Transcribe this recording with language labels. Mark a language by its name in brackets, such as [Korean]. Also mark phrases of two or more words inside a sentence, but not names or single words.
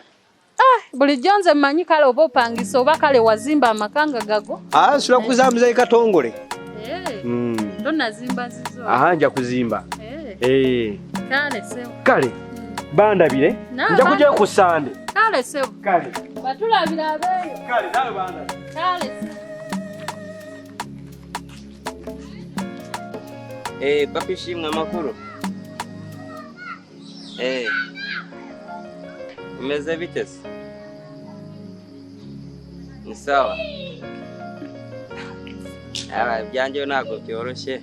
[Ganda] Bulijjo nze mmanyi kale oba opangisa oba kale wazimba amakanga gago. Nsula ku za muzeeyi Katongole. Tonnazimba zizo. Nja kuzimba. Kale sewo. Kale bandabire nja kujja ku Sunday. Kale sewo. Kale. Batulabira abeeyo. Kale nawe banda. Kale sewo. [Kinyarwanda] Papi shimwe amakuru. Umeze bite se? Ni sawa. Byanje ntabwo byoroshye.